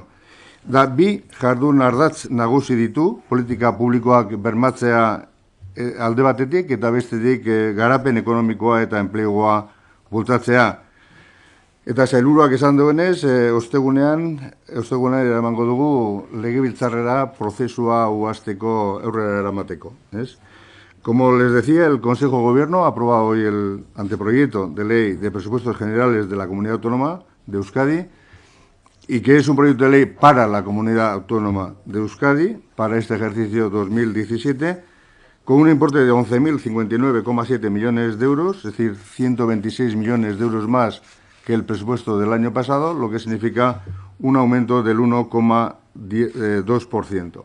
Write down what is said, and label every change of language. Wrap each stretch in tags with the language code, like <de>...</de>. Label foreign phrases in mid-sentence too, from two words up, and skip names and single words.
<eu>Da bi jardun ardatz nagusi ditu, politika publikoak bermatzea alde batetik eta bestetik garapen ekonomikoa eta enplegua bultzatzea. Eta sailburuak esan duenez, ostegunean eramango dugu legebiltzarrera prozesua uhasteko aurrera eramateko.</eu> <es>Como les decía, el Consejo de Gobierno ha aprobado hoy el anteproyecto de ley de presupuestos generales de la Comunidad Autónoma de Euskadi y que es un proyecto de ley para la Comunidad Autónoma de Euskadi para este ejercicio 2017 con un importe de 11.059,7 millones de euros, es decir, 126 millones de euros más que el presupuesto del año pasado, lo que significa un aumento del 1,2%.</es>